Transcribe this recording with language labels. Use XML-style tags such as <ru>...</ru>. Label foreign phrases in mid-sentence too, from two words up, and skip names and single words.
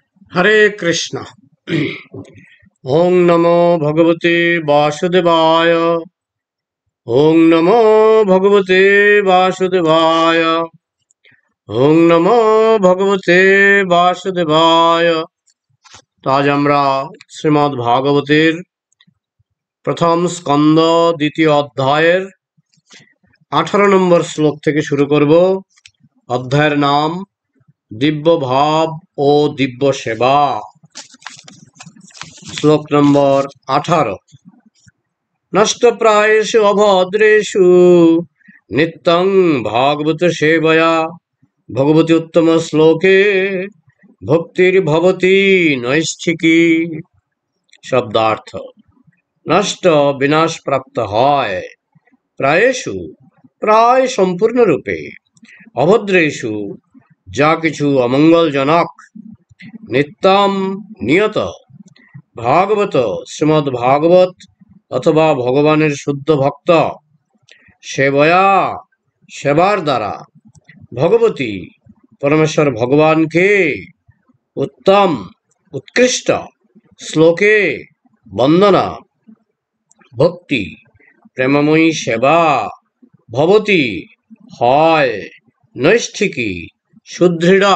<sa>हरे कृष्ण। ओं नमो भगवते वासुदेवाय। ओं नमो भगवते वासुदेवाय। ओं नमो भगवते वासुदेवाय।</sa> <bn>তো আজ আমরা শ্রীমদ্ ভাগবতের প্রথম স্কন্দ দ্বিতীয় অধ্যায়ের 18 নম্বর শ্লোক থেকে শুরু করব। অধ্যায়ের নাম দিব্য ভাব ও দিব্য সেবা। শ্লোক নম্বর 18।</bn> <sa>नष्टप्रायेषु अभद्रेषु नित्यं भागवत सेवया भगवती उत्तम श्लोके भक्तिर्भवति नैष्ठिकी।</sa> <bn>শব্দার্থ নষ্ট বিনাশ প্রাপ্ত হয় প্রায়েষু প্রায় সম্পূর্ণ রূপে, অভদ্রেষু যা কিছু অমঙ্গলজনক, নিত্যম নিয়ত, ভাগবত শ্রীমদ্ ভাগবত অথবা ভগবানের শুদ্ধ ভক্ত, সেবয়া সেবার দ্বারা, ভগবতী পরমেশ্বর ভগবানকে, উত্তম উৎকৃষ্ট, শ্লোকে বন্দনা, ভক্তি প্রেমময়ী সেবা, ভবতী হয়, নৈষ্ঠিকী সুদৃঢ়।</bn>